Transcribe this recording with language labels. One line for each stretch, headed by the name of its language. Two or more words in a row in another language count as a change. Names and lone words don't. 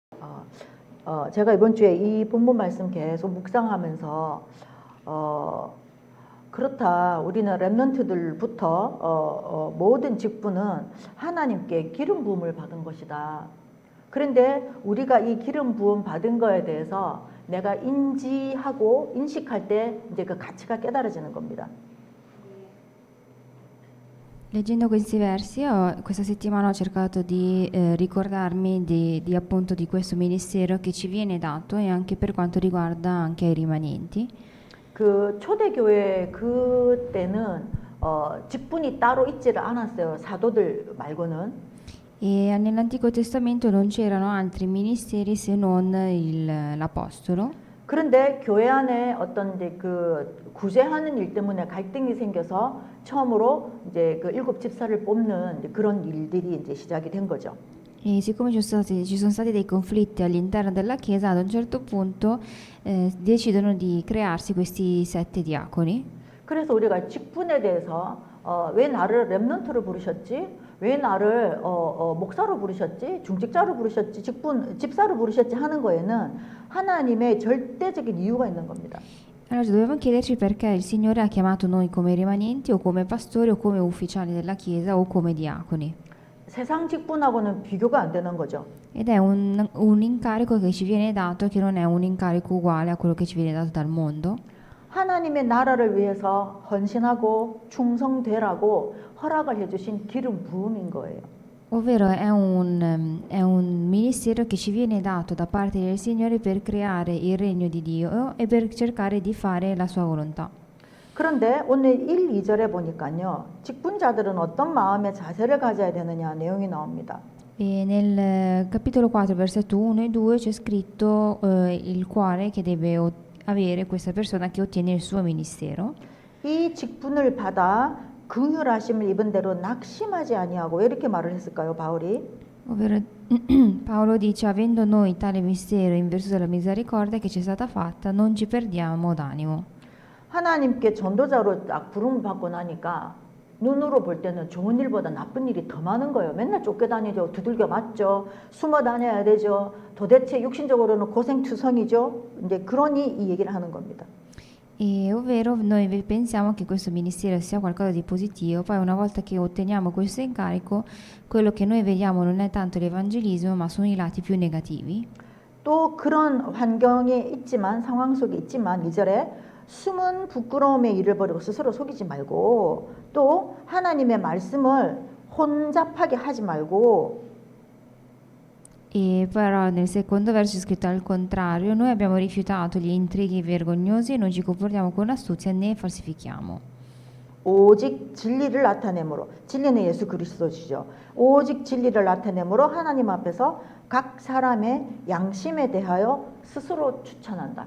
Korean: 제가 이번 주에 이 본문 말씀 계속 묵상하면서 그렇다. 우리는 렘넌트들부터 모든 직분은 하나님께 기름 부음을 받은 것이다. 그런데 우리가 이 기름 부음 받은 거에 대해서 내가 인지하고 인식할 때 이제 그 가치가 깨달아지는 겁니다.
Italian: Leggendo questi versi, questa settimana ho cercato di ricordarmi appunto di questo ministero che ci viene dato e anche per quanto riguarda anche i rimanenti.
Korean: 그 초대교회 그때는 직분이 따로 있지를 않았어요. 사도들 말고는.
Italian: E nell'Antico Testamento non c'erano altri ministeri se non l'Apostolo.
Korean: 그런데 교회 안에 어떤 이제 그 구제하는 일 때문에 갈등이 생겨서 처음으로 이제 그 7 집사를 뽑는 이제 그런 일들이 이제 시작이 된 거죠.
Italian: E siccome ci sono stati dei conflitti all'interno della Chiesa, ad un certo punto decidono di crearsi questi 7 diaconi.
Korean: 그래서 우리가 직분에 대해서 왜 나를 렘넌트로 부르셨지? 왜 나를 목사로 부르셨지? 중직자로 부르셨지? 집사로 부르셨지? 하는 거에는 하나님의 절대적인 이유가 있는 겁니다.
Italian: Allora dobbiamo chiederci perché il Signore ha chiamato noi come rimanenti o come pastori o come ufficiali della Chiesa o come diaconi.
Korean: 세상 직분하고는 비교가 안 되는 거죠.
Italian: Ed è un incarico che ci viene dato che non è un incarico uguale a quello che ci viene dato dal mondo.
Korean: 하나님의 나라를 위해서 헌신하고 충성되라고 허락을 해주신 기름 부음인 거예요.
Italian: Ovvero è un ministero che ci viene dato da parte del Signore per creare il regno di Dio e per cercare di fare la sua volontà.
Korean: 그런데 오늘 1, 2절에 보니까요. 직분자들은 어떤 마음의 자세를 가져야 되느냐 내용이 나옵니다.
Italian: E nel capitolo 4, versetto 1 e 2 c'è scritto il cuore che deve avere questa persona che ottiene il suo ministero.
Korean: 이 직분을 받아 긍휼하심을 입은 대로 낙심하지 아니하고 왜 이렇게 말을 했을까요, 바울이?
Italian: Ovvero Paolo dice, avendo noi tale mistero in virtù della misericordia che ci è stata fatta, non ci perdiamo d'animo.
Korean: 하나님께 전도자로 딱 부름 받고 나니까 눈으로 볼 때는 좋은 일보다 나쁜 일이 더 많은 거예요. 맨날 쫓겨다니죠. 두들겨 맞죠. 숨어 다녀야 되죠. 도대체 육신적으로는 고생투성이죠. 이제 그러니 이 얘기를 하는 겁니다.
Italian: E ovvero noi pensiamo che questo ministero sia qualcosa di positivo, poi una volta che otteniamo questo incarico, quello che noi vediamo non è tanto l'evangelismo, ma sono i lati più negativi.
Korean: 또 그런 환경에 있지만 상황 속에 있지만 2절에 숨은 부끄러움에 이를 버리고 스스로 속이지 말고 또 하나님의 말씀을 혼잡하게 하지 말고
Italian: E però nel secondo verso è scritto al contrario, noi abbiamo rifiutato gli intrighi vergognosi e non ci comportiamo con astuzia né falsifichiamo.
Korean: 오직 진리를 나타내므로 진리는 예수 그리스도시죠. 오직 진리를 나타내므로 하나님 앞에서 각 사람의 양심에 대하여 스스로 추천한다.